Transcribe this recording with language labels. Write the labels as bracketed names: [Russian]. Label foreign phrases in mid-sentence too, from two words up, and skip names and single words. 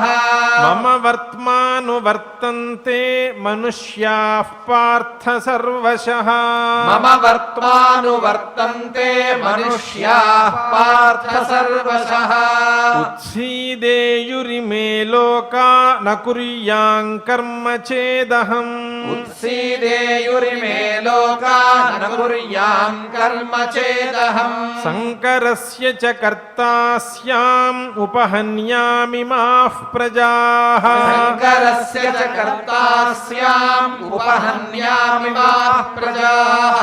[Sanskrit] मम वर्त्मानुवर्तन्ते मनुष्याः पार्थ सर्वशः मम वर्त्मानुवर्तन्ते मनुष्याः पार्थ सर्वशः उत्सीदेयुरिमे लोका న కుర్యాం కర్మ చేదహం. ఉత్సీదేయురిమే లోకా న కుర్యాం కర్మ చేదహం. సంకరస్య చ కర్తా స్యాం ఉపహన్యామి మాః ప్రజాః. సంకరస్య చ కర్తా స్యాం ఉపహన్యామి మాః ప్రజాః.